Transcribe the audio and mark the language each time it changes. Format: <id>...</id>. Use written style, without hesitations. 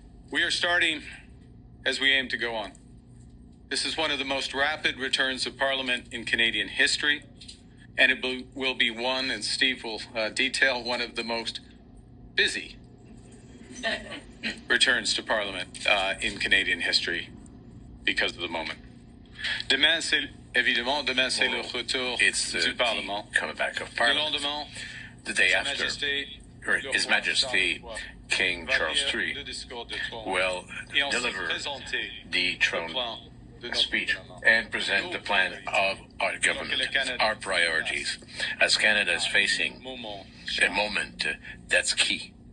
<en>We are starting as we aim to go on. This is one of the most rapid returns of Parliament in Canadian history, and it will be one, and Steve will detail, one of the most busy returns to Parliament in Canadian history because of the moment.</en> <fr>Demain, c'est le retour du Parlement.</fr> <en>Coming back of Parliament. The day after, His Majesty King Charles III will deliver the throne speech and present the plan of our government, our priorities, as Canada is facing a moment that's key.</en>